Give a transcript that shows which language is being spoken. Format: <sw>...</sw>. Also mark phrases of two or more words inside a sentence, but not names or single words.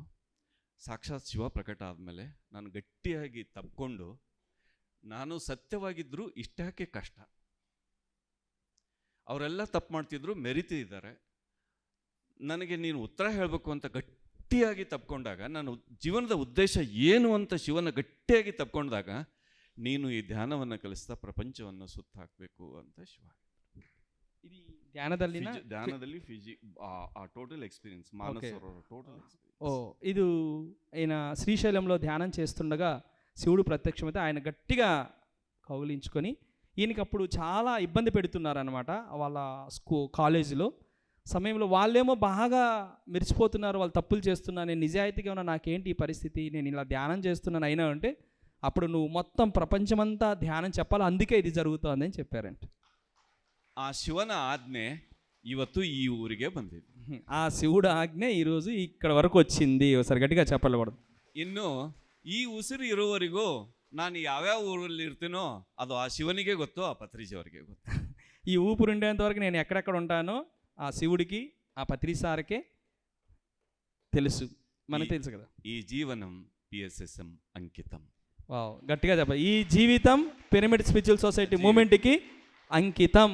<kn>ಸಾಕ್ಷಾತ್ ಶಿವ ಪ್ರಕಟ ಆದಮೇಲೆ ನಾನು ಗಟ್ಟಿಯಾಗಿ ತಪ್ಕೊಂಡು, ನಾನು ಸತ್ಯವಾಗಿದ್ದರೂ ಇಷ್ಟಕ್ಕೆ ಕಷ್ಟ, ಅವರೆಲ್ಲ ತಪ್ಪು ಮಾಡ್ತಿದ್ರು, ಮೆರಿತಿದ್ದಾರೆ, ನನಗೆ ನೀನು ಉತ್ತರ ಹೇಳಬೇಕು ಅಂತ ಗಟ್ಟಿಯಾಗಿ ತಪ್ಕೊಂಡಾಗ, ನಾನು ಜೀವನದ ಉದ್ದೇಶ ಏನು ಅಂತ ಶಿವನ ಗಟ್ಟಿಯಾಗಿ ತಪ್ಕೊಂಡಾಗ, ನೀನು ಈ ಧ್ಯಾನವನ್ನು ಕಲಿಸ್ತಾ ಪ್ರಪಂಚವನ್ನು ಸುತ್ತ ಹಾಕಬೇಕು ಅಂತ ಶಿವ.</kn> <te>ఇది ధ్యానದಲ್ಲಿ</te> <en>ಆ total experience ಮಾನಸರೋವರ total experience.</en> <te>ఇది ఆయన శ్రీశైలంలో ధ్యానం చేస్తుండగా శివుడు ప్రత్యక్షమైతే ఆయన గట్టిగా కౌగిలించుకొని, ఈయనకి అప్పుడు చాలా ఇబ్బంది పెడుతున్నారనమాట వాళ్ళ కాలేజీలో సమయంలో. వాళ్ళేమో బాగా మెరిసిపోతున్నారు, వాళ్ళు తప్పులు చేస్తున్నారు, నేను నిజాయితీగా ఉన్నా, నాకేంటి ఈ పరిస్థితి, నేను ఇలా ధ్యానం చేస్తున్నాను అయినా అంటే, అప్పుడు నువ్వు మొత్తం ప్రపంచమంతా ధ్యానం చెప్పాలి, అందుకే ఇది జరుగుతుంది అని చెప్పారంట.</te> <kn>ಆ ಶಿವನ ಆಜ್ಞೆ ಇವತ್ತು ಈ ಊರಿಗೆ ಬಂದಿದೆ.</kn> <te>ఆ శివుడు ఆజ్ఞೆ ఈరోజు ఇక్కడ వరకు వచ్చింది. ఒకసారి గట్టిగా చెప్పకూడదు.</te> <kn>ಇನ್ನು ಈ ಉಸಿರು ಇರುವವರೆಗೂ ನಾನು ಯಾವ್ಯಾವ ಊರಲ್ಲಿ ಇರ್ತೀನೋ ಅದು ಆ ಶಿವನಿಗೆ ಗೊತ್ತು, ಆ ಪತ್ರಿಜಿಯವರಿಗೆ ಗೊತ್ತು.</kn> <te>ఈ ఊపిరి ఉండేంత వరకు నేను ఎక్కడెక్కడ ఉంటానో ఆ శివుడికి ఆ పత్రి సార్కే తెలుసు, మనకు తెలుసు కదా. ఈ జీవనం PSSM అంకితం. వావ్, గట్టిగా చెప్పాలి. ఈ జీవితం పిరమిడ్ స్పిరిచువల్ సొసైటీ మూమెంట్కి అంకితం.</te>